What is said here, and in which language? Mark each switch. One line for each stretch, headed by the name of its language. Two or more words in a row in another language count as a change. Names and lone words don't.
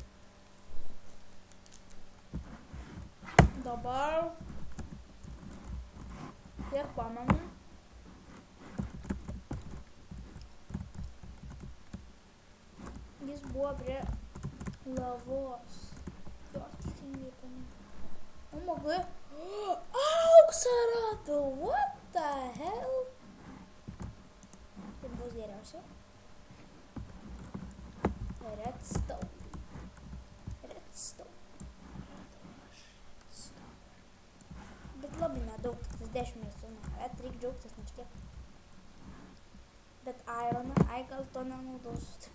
Lithuanian: Dabar kiek pamenu, jis buvo prie lavos. Jo, teisingai pamenu. O magai, auksą radau,
English: what the hell?
Lithuanian: Tai bus geriausia. Redstone. Bet labai nedaug, tas 10 redstone. Bet reikia džiaugtis nors tiek. Bet ironą, gal to nenaudosiu.